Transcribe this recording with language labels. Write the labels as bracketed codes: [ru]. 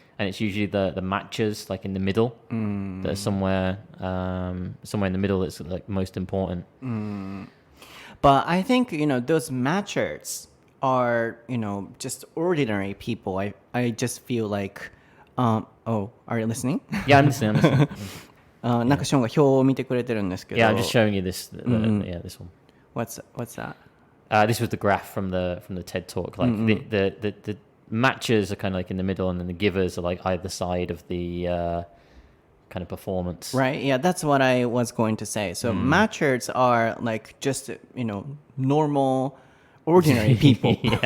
[en] And it's usually the matchers like in the middle that are somewhere in the middle that's like most important. But I think, those matchers are, just ordinary people. I just feel like, are you listening? Yeah, I'm listening. [ja] なんかショーンが表を見てくれてるんですけど。 [en] Yeah, I'm just showing you this. This one. What's that? This was the graph from the TED talk. Like the matchers are kind of like in the middle, and then the givers are like either side of the kind of performance. Right. Yeah, that's what I was going to say. So matchers are like just normal, ordinary people.